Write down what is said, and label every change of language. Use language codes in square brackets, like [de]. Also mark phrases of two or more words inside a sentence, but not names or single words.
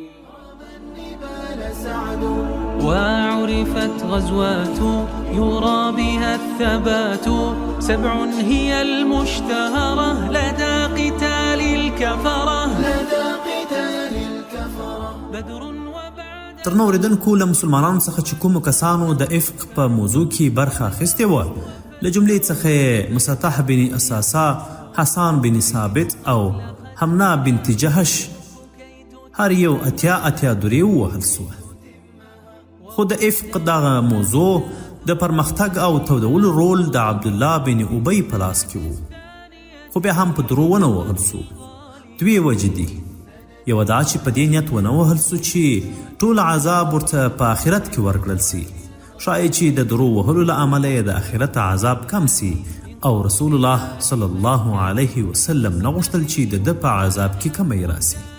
[ar] وعرفت غزوات يرى بها الثبات 7 هي المشتهرة لدى قتال الكفرة بدر وبعد [ps] تر نو اوریدونکو له مسلمانانو څخه چې کومو کسانو د افق په موضوع کې برخه اخیستې وه له جملې څخه مسطح بن اساسا، حسان بن ثابت او حمنا بنت جهش هر یو اتیا درې ووهل سوه. خو د افق دغه موضوع د پرمختګ او تودولو رول د عبدالله بن ابی په لاس کې و، خو بیا هم په درو ونه ووهل سو. 2 وجې دي. یوه دا چې په دې نیت ونه وهل سو چې ټول عذاب ورته په آخرت کې ورکړل سي، ښایي چې د درو وهلو له امله یې د آخرت عذاب کم سي، او رسول الله [ar] صلی الله علیه وسلم [ps] نه غوښتل چې د ده په عذاب کې کمی راسي.